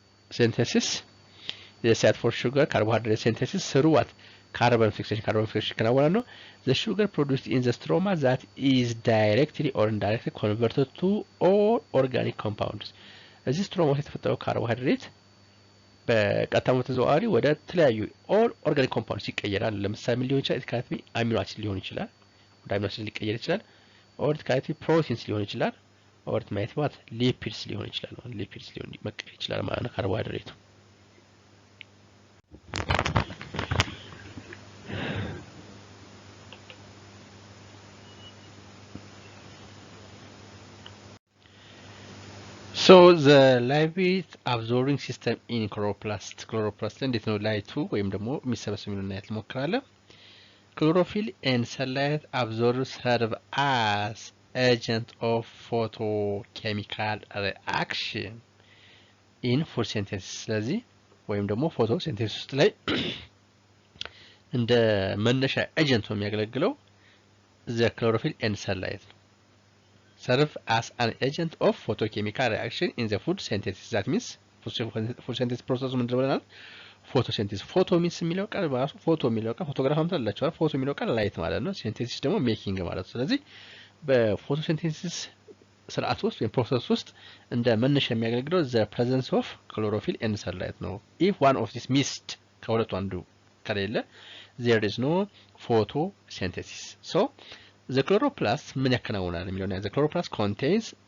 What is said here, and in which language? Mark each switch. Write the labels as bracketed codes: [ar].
[en] synthesis the site for sugar carbohydrate synthesis through what carbon fixation [am] ይከናወናል ነው። [en] the sugar produced in the stroma that is directly or indirectly converted to all organic compounds [am] እዚህ ስትሮማ ውስጥ የተፈጠረው ካርቦሃይድሬት በቀጥታ ተዘዋዋሪ ወደ ተለያዩ [en] all organic compounds [am] ይቀየራል። ለምሳሌ ምን ሊሆን ይችላል? ኢትካቲ አሚኖ አሲድ ሊሆን ይችላል፣ ወደ አሚኖ አሲድ ሊቀየር ይችላል። or ኢትካቲ ፕሮቲንስ ሊሆን ይችላል። or ኢትማይት what ሊፒድስ ሊሆን ይችላል። ሊፒድስ ሊሆን መቀየር ይችላል ማለት ነው ካርቦሃይድሬቱ። ሶ [en] So the light absorbing system in chloroplast [am] እንዴት ነው ላይቱ ወይም ደግሞ የሚሰበሰብ የሚለውን እናያት እንሞክራለን። [en] Chlorophyll and sunlight serve as agent of photochemical reaction in photosynthesis [am] ስለዚህ ወይም ደግሞ ፎቶሲንቴሲስ ውስጥ ላይ እንደ መነሻ ኤጀንት ነው የሚያገለግለው [en] the chlorophyll and sunlight serve as an agent of photochemical reaction in the food synthesis. [am] That means photosynthesis process ምን እንደሆነናል photosynthesis photo means የሚለው ቃል በራሱ ፎቶ የሚለው ቃል ፎቶግራፍ አምጥተላችኋል ፎቶ የሚለው ቃል ላይት ማለት ነው ሲንቴሲስ ደግሞ ሜኪንግ ማለት ነው ስለዚህ በፎቶሲንቴሲስ ስርዓት ውስጥ ወይም ፕሮሰስ ውስጥ እንደ መነሻ የሚያገለግለው [en] the presence of chlorophyll and sunlight [am] ነው [en] if one of these missed [am] ከሁለቱ አንዱ ከሌለ [en] there is no photosynthesis so the chloroplast [am] ምን ያከናውናል የሚለው [en] the chloroplast contains